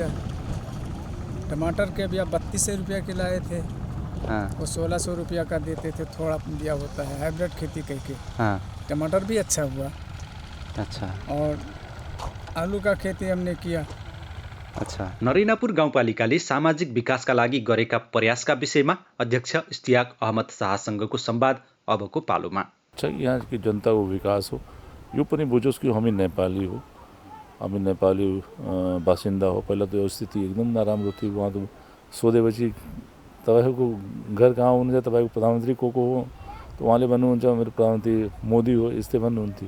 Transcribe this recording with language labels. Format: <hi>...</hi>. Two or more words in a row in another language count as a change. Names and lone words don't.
<hi>टमाटर के बिया 3200 रुपया के लाए थे, हाँ, वो 1600 रुपया का देते थे, थोड़ा बिया होता है, हाइब्रिड खेती करके, हाँ, टमाटर भी अच्छा हुआ। अच्छा। और आलू का खेती हमने किया। अच्छा।</hi> <ne>नरिनापुर गाउँपालिकाले सामाजिक विकासका लागि गरेका प्रयासका विषयमा अध्यक्ष इस्तियाक अहमद शाहसँगको संवाद अबको पालोमा।</ne> <hi>अच्छा, यहाँ की जनता को विकास हो,</hi> <ne>यो पनि बुझोस् कि हामी नेपाली हो, हामी नेपाली बासिन्दा हो, पहिला त यो स्थिति एकदम नराम्रो थियो। उहाँ त सोधेपछि तपाईँको घर कहाँ हुनुहुन्छ, तपाईँको प्रधानमन्त्री को हो, त उहाँले भन्नुहुन्छ मेरो प्रधानमन्त्री मोदी हो, यस्तै भन्नुहुन्थ्यो।</ne>